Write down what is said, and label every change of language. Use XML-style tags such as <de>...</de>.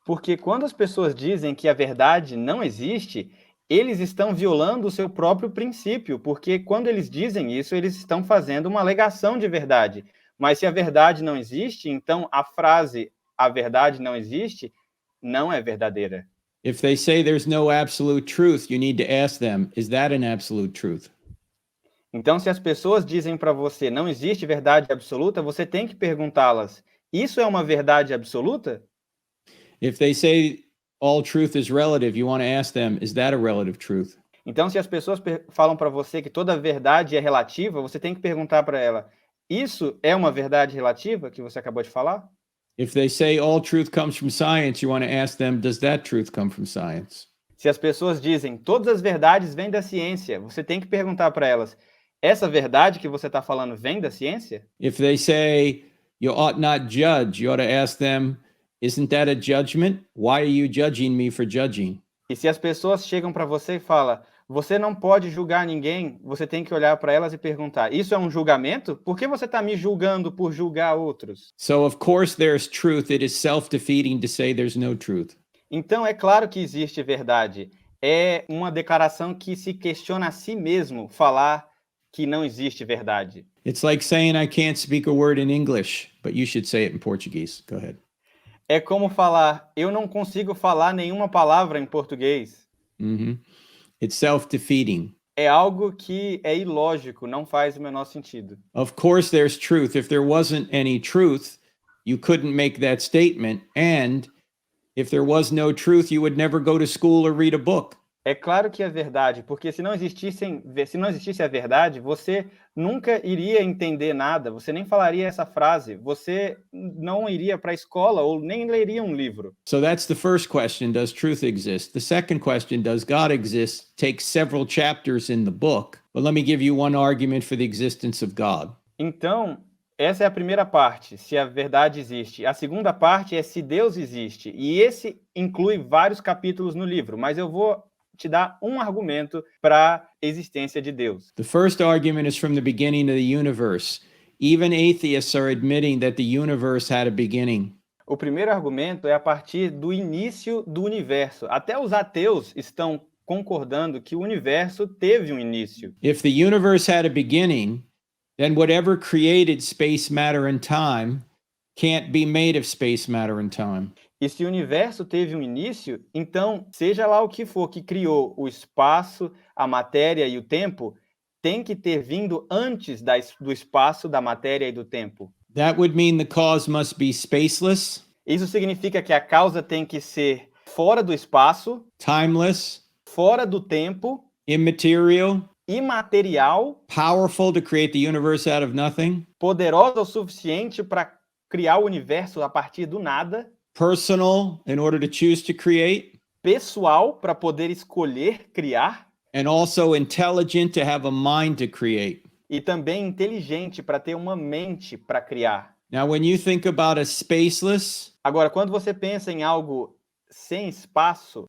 <pt>Porque quando as pessoas dizem que a verdade não existe, eles estão violando o seu próprio princípio, porque quando eles dizem isso, eles estão fazendo uma alegação de verdade. Mas se a verdade não existe, então a frase "a verdade não existe" não é verdadeira.</pt> <en>If they say there's no absolute truth, you need to ask them, is that an absolute truth?</en> <pt>Então, se as pessoas dizem para você não existe verdade absoluta, você tem que perguntá-las, isso é uma verdade absoluta?</pt> <en>If they say all truth is relative, you want to ask them, is that a relative truth?</en> <pt>Então, se as pessoas falam para você que toda verdade é relativa, você tem que perguntar para ela, isso é uma verdade relativa que você acabou de falar?</pt> <en>If they say all truth comes from science, you want to ask them, does that truth come from science?</en> <pt>Se as pessoas dizem todas as verdades vêm da ciência, você tem que perguntar para elas, essa verdade que você está falando vem da ciência?</pt> <en>If they say you ought not judge, you ought to ask them, isn't that a judgment? Why are you judging me for judging?</en> <pt>E se as pessoas chegam para você e falam, você não pode julgar ninguém, você tem que olhar para elas e perguntar, isso é um julgamento? Por que você está me julgando por julgar outros?</pt> <en>So of course there's truth. It is self-defeating to say there's no truth.</en> <pt>Então é claro que existe verdade. É uma declaração que se questiona a si mesmo falar que não existe verdade.</pt> <en>It's like saying I can't speak a word in English, but you should say it in Portuguese. Go ahead.</en> <pt>É como falar, eu não consigo falar nenhuma palavra em português.</pt> <en>It's self-defeating.</en> <pt>É algo que é ilógico, não faz o menor sentido.</pt> <en>Of course there's truth. If there wasn't any truth, you couldn't make that statement. And if there was no truth, you would never go to school or read a book.</en> <pt>É claro que é verdade, porque se não existisse a verdade, você nunca iria entender nada, você nem falaria essa frase, você não iria para a escola ou nem leria um livro.</pt> <en>So that's the first question, does truth exist? The second question, does God exist, takes several chapters in the book. But let me give you one argument for the existence of God.</en> <pt>Então, Essa é a primeira parte, se a verdade existe. A segunda parte é se Deus existe. E esse inclui vários capítulos no livro, mas eu vou te dar um argumento para a existência de Deus.</pt> <en>The first argument is from the beginning of the universe. Even atheists are admitting that the universe had a beginning.</en> <pt>O primeiro argumento é a partir do início do universo. Até os ateus estão concordando que o universo teve um início.</pt> <en>If the universe had a beginning, then whatever created space, matter, and time can't be made of space, matter, and time.</en> <pt>E se o universo teve um início, então, seja lá o que for que criou o espaço, a matéria e o tempo, tem que ter vindo antes do espaço, da matéria e do tempo.</pt> <en>That would mean the cause must be spaceless,</en> <pt>Isso significa que a causa tem que ser fora do espaço,</pt> <en>timeless,</en> <pt>fora do tempo,</pt> <en>immaterial,</en> <pt>imaterial,</pt> <en>powerful to create the universe out of nothing,</en> <pt>poderosa o suficiente para criar o universo a partir do nada,</pt> <en>personal in order to choose to create,</en> <pt>pessoal para poder escolher criar,</pt> <en>and also intelligent to have a mind to create.</en> <pt>e também inteligente para ter uma mente para criar.</pt> <en>Now, when you think about a spaceless,</en> <pt>Agora, quando você pensa em algo sem espaço,</pt>